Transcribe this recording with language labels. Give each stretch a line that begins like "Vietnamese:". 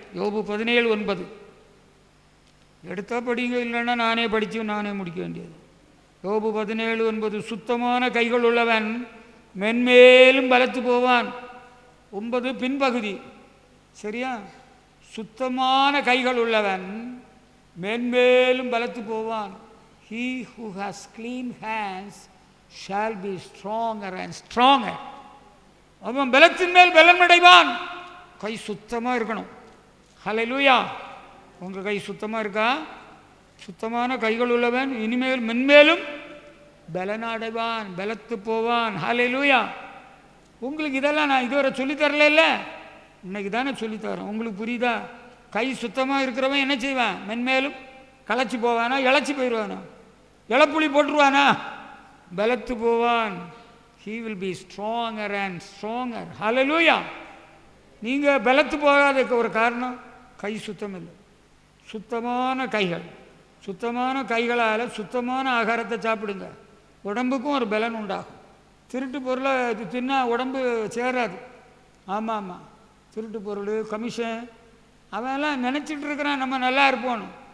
Tamil: யோபு 17:9 எடுத்தால் படிங்க, இல்லைன்னா நானே படித்து நானே முடிக்க வேண்டியது. யோபு 17:9 சுத்தமான கைகள் உள்ளவன் மென்மேலும் பலத்து போவான். 9 பின்பகுதி, சரியா? சுத்தமான கைகள் உள்ளவன் மென்மேலும் பலத்து போவான்.
English: He who has clean hands shall be stronger and stronger.
Tamil: அவன் பலத்தின் மேல் பலன் அடைவான். கை சுத்தமாக இருக்கணும். ஹல்லேலூயா. உங்கள் கை சுத்தமாக இருக்கா? சுத்தமான கைகள் உள்ளவன் இனிமேல் மென்மேலும் பலன் அடைவான், பலத்து போவான். ஹல்லேலூயா. உங்களுக்கு இதெல்லாம் நான் இதுவரை சொல்லித்தரல, இல்லை, இன்னைக்கு தானே சொல்லித்தரேன். உங்களுக்கு புரியுதா? கை சுத்தமாக இருக்கிறவன் என்ன செய்வான்? மென்மேலும் களைச்சி போவானா, இழைச்சி போயிடுவானா, இழப்புளி போட்டுருவானா? பலத்து போவான்.
English: He will be stronger and stronger. Hallelujah.
Tamil: நீங்கள் பலத்து போகாததுக்கு ஒரு காரணம் கை சுத்தம் இல்லை. சுத்தமான கைகள், சுத்தமான கைகளால் சுத்தமான ஆகாரத்தை சாப்பிடுங்க, உடம்புக்கும் ஒரு பலன் உண்டாகும். திருட்டு பொருளை தின்னா உடம்பு சேராது. ஆமாம் ஆமாம், திருட்டு பொருள், கமிஷன், அவெல்லாம் நினச்சிட்டு இருக்கிறான் நம்ம நல்லா இருப்போன்னு.